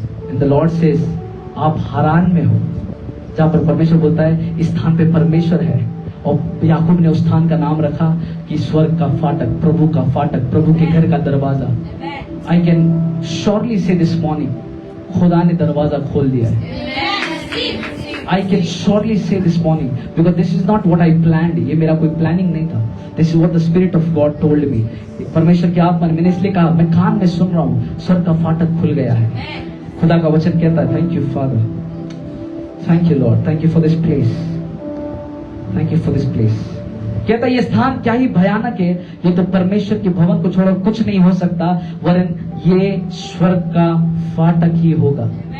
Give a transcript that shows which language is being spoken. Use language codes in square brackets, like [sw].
[en] and the lord says, [hi] आप हारान में हो, जहां पर परमेश्वर बोलता है इस स्थान पे परमेश्वर है. और याकूब ने उस स्थान का नाम रखा कि स्वर्ग का फाटक, प्रभु का फाटक, प्रभु के घर का दरवाजा. [en] I can surely say this morning, [hi] खुदा ने दरवाजा खोल दिया है. [en] I can surely say this morning, because this is not what I planned. [hi] ये मेरा कोई प्लानिंग नहीं था. [en] This is what the Spirit of God told me. [hi] परमेश्वर की आत्मा ने, मैंने इसलिए कहा, मैं कान में सुन रहा हूँ, स्वर्ग का फाटक खुल गया है. खुदा का वचन कहता है, [en] Thank you father, thank you lord, thank you for this place, thank you for this place. [hi] कहता है ये स्थान क्या ही भयानक है, ये तो परमेश्वर के भवन को छोड़कर कुछ नहीं हो सकता, वरन ये स्वर्ग का फाटक ही होगा.